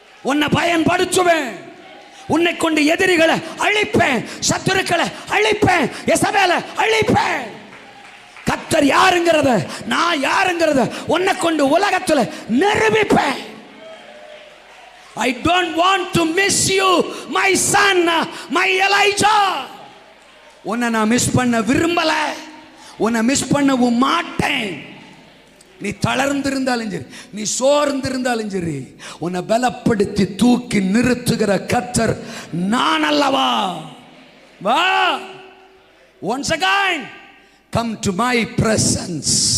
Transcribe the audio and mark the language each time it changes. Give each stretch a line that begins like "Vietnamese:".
Tamil: உன்னை பயன்படுத்துவேன். உன்னை கொண்டு எதிரிகளை அழிப்பேன், சத்துருக்களை அழிப்பேன், எசபேலை அழிப்பேன். கர்த்தர் யாருங்கிறத, நான் யாருங்கிறத உன்னை கொண்டு உலகத்துல நிரூபிப்பேன்.
English: I don't want to miss you, my son, my Elijah.
Tamil: உன்னை நான் மிஸ் பண்ண விரும்பல, உன்னை மிஸ் பண்ணவும் மாட்டேன். நீ தளர்ந்திருந்தாலும் சரி, நீ சோர்ந்திருந்தாலும் சரி, உன்னை பலப்படுத்தி தூக்கி நிறுத்துகிற கர்த்தர் நான் அல்லவா?
English: வா, once again come to my presence.